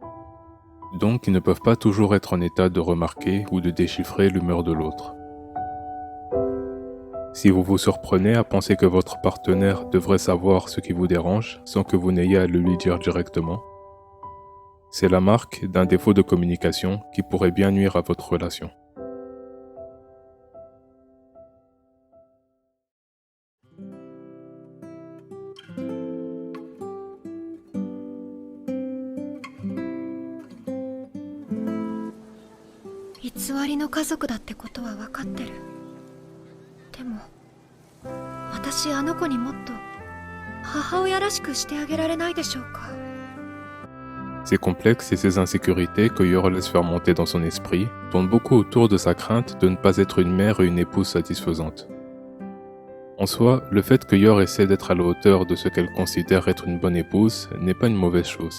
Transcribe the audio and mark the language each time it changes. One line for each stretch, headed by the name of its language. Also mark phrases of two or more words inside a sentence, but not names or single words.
French: Donc ils ne peuvent pas toujours être en état de remarquer ou de déchiffrer l'humeur de l'autre. Si vous vous surprenez à penser que votre partenaire devrait savoir ce qui vous dérange sans que vous n'ayez à le lui dire directement, c'est la marque d'un défaut de communication qui pourrait bien nuire à votre relation.
Japanese: 偽りの家族だってことは分かってる。でも、私あの子にもっと母親らしくしてあげられないでしょうか。
French: Ces complexes et ces insécurités que Yor laisse faire monter dans son esprit tournent beaucoup autour de sa crainte de ne pas être une mère et une épouse satisfaisante. En soi, le fait que Yor essaie d'être à la hauteur de ce qu'elle considère être une bonne épouse n'est pas une mauvaise chose.